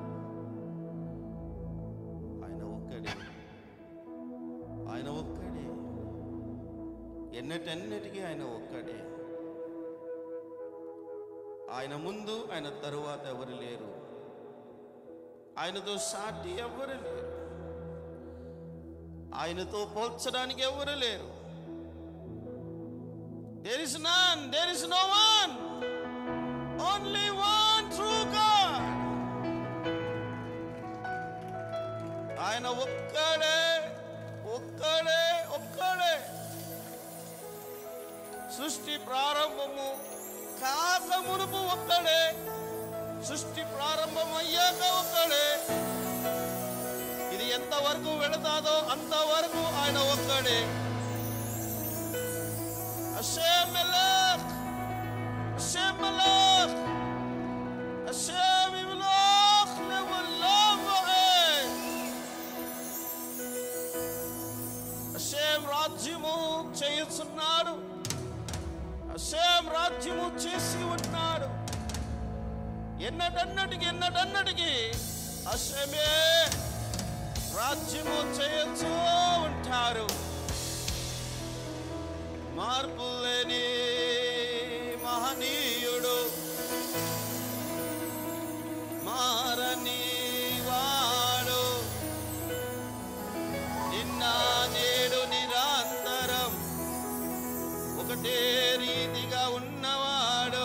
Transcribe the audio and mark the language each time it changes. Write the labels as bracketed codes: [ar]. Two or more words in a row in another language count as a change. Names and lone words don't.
[te] ఆయన ఒక్కడే, ఆయన ఒక్కడే, ఎన్నటన్నిటికీ ఆయన ఒక్కడే. ఆయన ముందు, ఆయన తరువాత ఎవరు లేరు. ఆయనతో సాటి ఎవరు లేరు. ఆయనతో పోల్చడానికి ఎవరు లేరు. [en] There is none, there is no one, only one true God. [te] ఆయన ఒక్కడే, ఒక్కడే, ఒక్కడే. సృష్టి ప్రారంభము కాక మునుపు ఒక్కడే, సృష్టి ప్రారంభమయ్యాక ఒక్కడే. ఇది ఎంతవరకు వెళతాదో అంతవరకు ఆయన ఒక్కడే. [he] השם מלך השם מלך השם מלך לעולם ועד. [te] Hashem రాజ్యము చేయుచున్నాడు. Hashem రాజ్యము చేసి ఉన్నాడు. ఎన్నటన్నటికి హషమే రాజ్యము చేయొచ్చు ఉంటారు. మార్పు లేని మహనీయుడు, మారని వాడు, నిన్న నేడు నిరంతరం ఒకటే రీతిగా ఉన్నవాడు.